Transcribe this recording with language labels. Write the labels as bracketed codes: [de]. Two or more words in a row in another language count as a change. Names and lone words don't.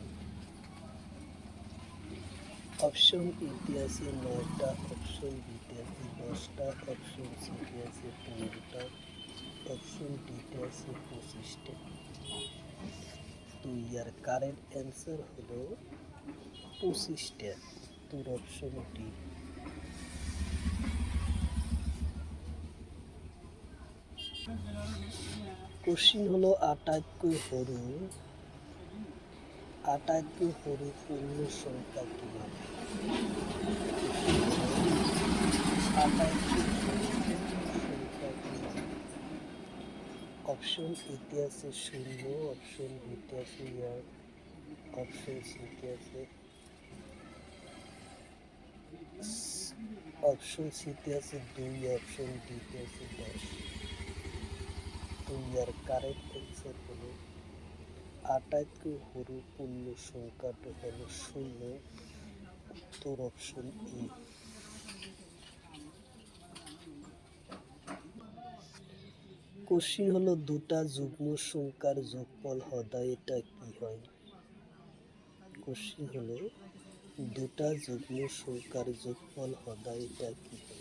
[as] অপশন এতে আছে 9টা, অপশন বিতে আছে 10টা, অপশন সিতে আছে 15টা, অপশন ডিতে আছে 25টা। তো ইয়ার [en] correct answer [as] হলো 25টা, উত্তর অপশন ডি। কোশ্চিন হলো আটাইতকৈ সৰু পূর্ণ সংখ্যা কিমান? অপশন এতে আছে 0, অপশন বিতে আছে 1, অপশন সিতে আছে অপশন সিতে আছে 2, অপশন ডিতে আছে 10। তো ইয়ার [en] correct answer [as] হলো আটাইতকৈ সৰু পূর্ণ সংখ্যাটা হলো 0, উত্তর অপশন ই। কোশ্চিন হলো দুটা যুগ্ম সংখ্যার যোগফল সদায় এটা কি হয়? কোশ্চিন হলো দুটা যুগ্ম সংখ্যার যোগফল সদায় এটা কি হয়?